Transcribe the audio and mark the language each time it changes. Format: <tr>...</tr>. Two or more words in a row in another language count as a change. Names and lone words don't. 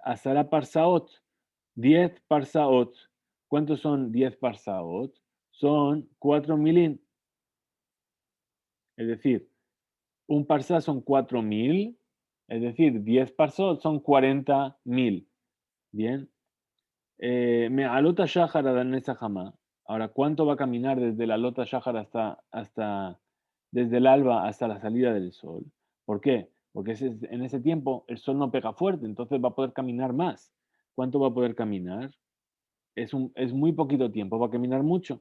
<he>עשרה פרסאות,</he> <es>10 parsaot. ¿Cuántos son 10 parsaot? Son 4 milín. Es decir, un parsá son 4.000, es decir, 10 parsot son 40.000. Bien.</es> <he>מעלות השחר עד הנץ החמה.</he> <es>Ahora, ¿cuánto va a caminar desde la</es> <he>עלות השחר</he> <es>desde el alba hasta la salida del sol? ¿Por qué? Porque en ese tiempo el sol no pega fuerte, entonces va a poder caminar más. ¿Cuánto va a poder caminar? Es muy poquito tiempo, va a caminar mucho.</es>